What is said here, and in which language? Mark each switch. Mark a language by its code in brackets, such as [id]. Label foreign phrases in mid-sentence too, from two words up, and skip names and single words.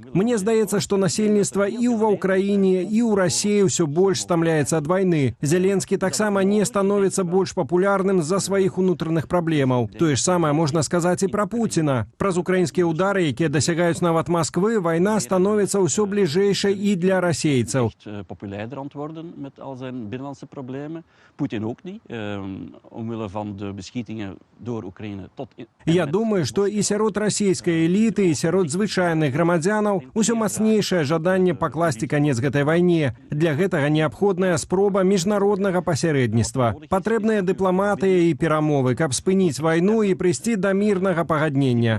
[be] Мне здаецца, што насельніцтва і ва ўкраіне, і ў Расіі ўсё больш стамляецца ад вайны. Зеленскі таксама не становіцца больш папулярным з-за сваіх унутраных праблемаў. Тое ж самае можна сказаць і пра Пуціна. Праз украінскія ўдары, якія дасягаюць нават Масквы, вайна становіцца ўсё бліжэйшай і для расейцаў. [nl] Populairder aan het worden met al zijn binnenlandse problemen. Poetin ook niet, omwille van de beschietingen door Oekraïne tot... [be] Я думаю, што і сярод расійскай эліты, і сярод звычайных грамадзянаў усё мацнейшае жаданне пакласці канец гэтай вайне. Для гэтага неабходная спроба міжнароднага пасярэдніцтва. Патрэбныя дыпламатыя і перамовы, каб спыніць вайну і прыйсці да мірнага пагаднення.